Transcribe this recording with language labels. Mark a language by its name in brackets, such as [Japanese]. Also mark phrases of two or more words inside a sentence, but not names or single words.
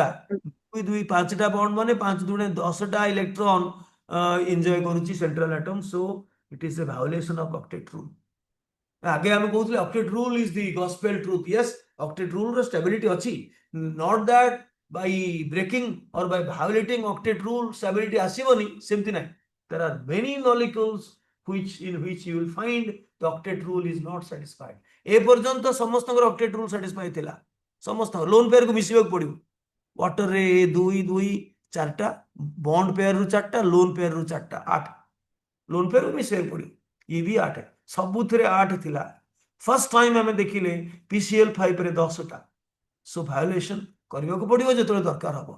[Odia] 2 2 5ଟା ବଣ୍ଡ ମାନେ 5 ଦୁଗୁଣେ 10ଟା [English] electron enjoy [Odia] କରୁଛି [English] central atom, so it is a violation of octet rule. [Odia] ଆगे ଆମେ କହୁଥିଲେ [English] octet rule is the gospel truth, yes, octet rule [Odia] ର ଷ୍ଟେବିଲିଟି ଅଛି, [English] not that by breaking or by violating octet rule stability [Odia] ଆସିବନି, ସେମିତି ନାହିଁ। [English] there are many molecules which you will find the octet rule is not satisfied. [Odia] ଏ ପର୍ଯ୍ୟନ୍ତ ସମସ୍ତଙ୍କର [English] octet rule satisfy [Odia] ଥିଲା, ସମସ୍ତଙ୍କ [English] lone pairକୁ [Odia] ମିଶିବାକୁ ପଡିବ। ୱାଟରରେ 2 2 4ଟା, [English] bond pairରୁ [Odia] 4ଟା, [English] lone pairରୁ [Odia] 4ଟା, 8, [English] lone pairକୁ [Odia] ମିଶିବାକୁ ପଡିବ, ଇଏ ବି 8, ସବୁଥିରେ 8 ଥିଲା। [English] first time [Odia] ଆମେ ଦେଖିଲେ PCl5 ରେ 10ଟା, [English] so violation [Odia] କରିବାକୁ ପଡିବ ଯେତେବେଳେ ଦରକାର ହବ।